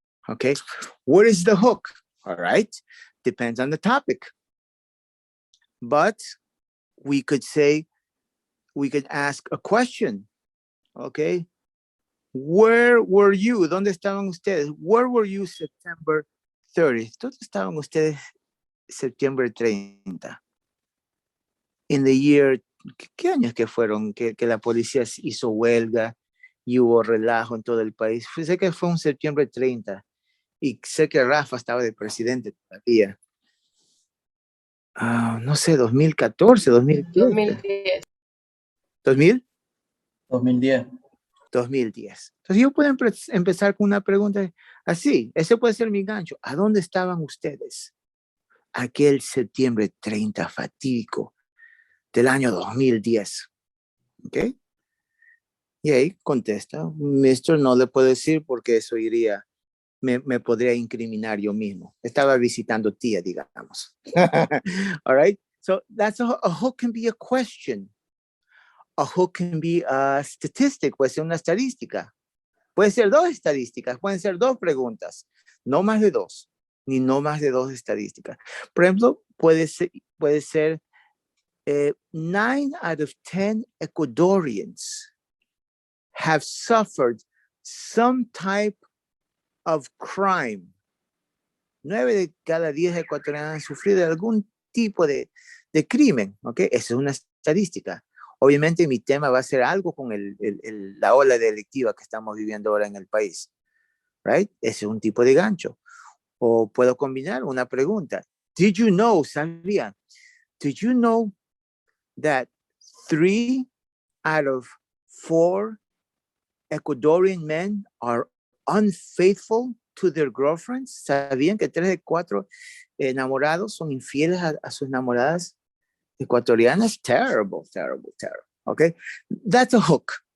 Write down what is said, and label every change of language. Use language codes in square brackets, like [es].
[en] Okay, what is the hook? All right, depends on the topic, but we could ask a question. Okay, where were you? [es] ¿Dónde estaban ustedes? [en] Where were you September 30th? [es] ¿Dónde estaban ustedes Septiembre 30? [en] In the year, [es] ¿qué años que fueron que la policía hizo huelga y hubo relajo en todo el país? Sé que fue un septiembre 30 y sé que Rafa estaba de presidente todavía. No sé, 2014, 2010. 2000? 2010. 2010. Entonces yo puedo empezar con una pregunta así. Ese puede ser mi gancho. ¿A dónde estaban ustedes aquel septiembre 30 fatídico del año 2010? ¿Ok? Y ahí contesta, Mister, no le puedo decir porque eso iría, me podría incriminar yo mismo. Estaba visitando tía, digamos. [en] All right? So that's a hook can be a question. A hook can be a statistic, [es] puede ser una estadística. Puede ser 2 estadísticas, pueden ser 2 preguntas, no más de 2, ni no más de 2 estadísticas. Por ejemplo, puede ser [en] 9 out of 10 Ecuadorians have suffered some type of crime. [es] 9 de cada 10 ecuatorianos han sufrido algún tipo de crimen, ¿ok? Esa es una estadística. Obviamente mi tema va a ser algo con la ola delictiva que estamos viviendo ahora en el país, right? Ese es un tipo de gancho. O puedo combinar una pregunta. [en] Did you know, sabía? Did you know that 3 out of 4 Ecuadorian men are unfaithful to their girlfriends. [es] ¿Sabían que 3 de 4 enamorados son infieles a sus enamoradas ecuatorianas? [en] Terrible, terrible, terrible. Okay, that's a hook.